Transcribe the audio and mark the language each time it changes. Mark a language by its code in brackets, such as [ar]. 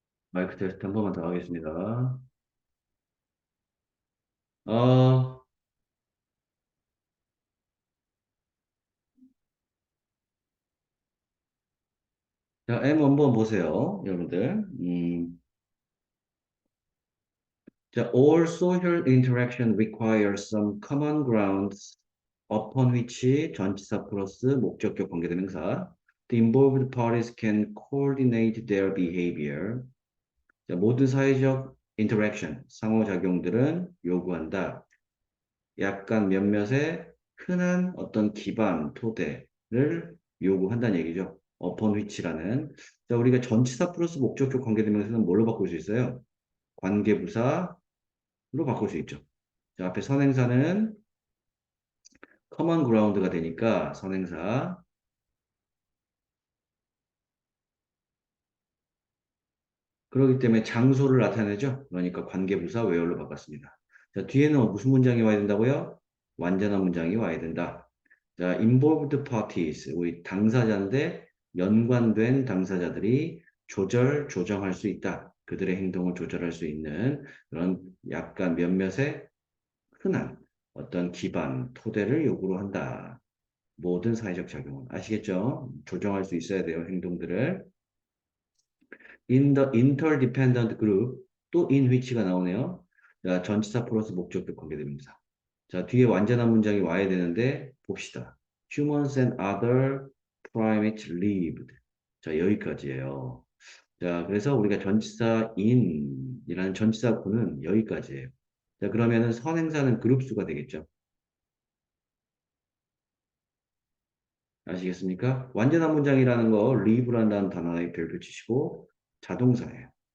[ko] 마이크 테스트 한 번만 더 하겠습니다. 어, 자, M 한번 보세요, 여러분들. [en] 자, all social interaction requires some common grounds upon which [ko] 전치사 플러스 목적격 관계대명사. [en] The involved parties can coordinate their behavior. [ko] 자, 모든 사회적 interaction, 상호작용들은 요구한다. 약간 몇몇의 흔한 어떤 기반, 토대를 요구한다는 얘기죠. upon which라는. 자, 우리가 전치사 플러스 목적격 관계대명사는 뭘로 바꿀 수 있어요? 관계부사로 바꿀 수 있죠. 자, 앞에 선행사는 common ground가 되니까 선행사. 그렇기 때문에 장소를 나타내죠. 그러니까 관계부사 where로 바꿨습니다. 자, 뒤에는 무슨 문장이 와야 된다고요? 완전한 문장이 와야 된다. 자, involved parties, 우리 당사자인데 연관된 당사자들이 조정할 수 있다. 그들의 행동을 조절할 수 있는 그런 약간 몇몇의 흔한 어떤 기반, 토대를 요구로 한다. 모든 사회적 작용은. 아시겠죠? 조정할 수 있어야 돼요, 행동들을. [en] In the interdependent group, 또 in which가 [ko] 나오네요. 자, 전치사 플러스 목적격 관계대명사. 자, 뒤에 완전한 문장이 와야 되는데 봅시다. [en] Humans and other primates lived. [ko] 자, 여기까지예요. 자, 그래서 우리가 전치사 in이라는 전치사구는 여기까지예요. 자, 그러면은 선행사는 그룹수가 되겠죠. 아시겠습니까? 완전한 문장이라는 거 live라는 단어에 별표 치시고 자동사예요.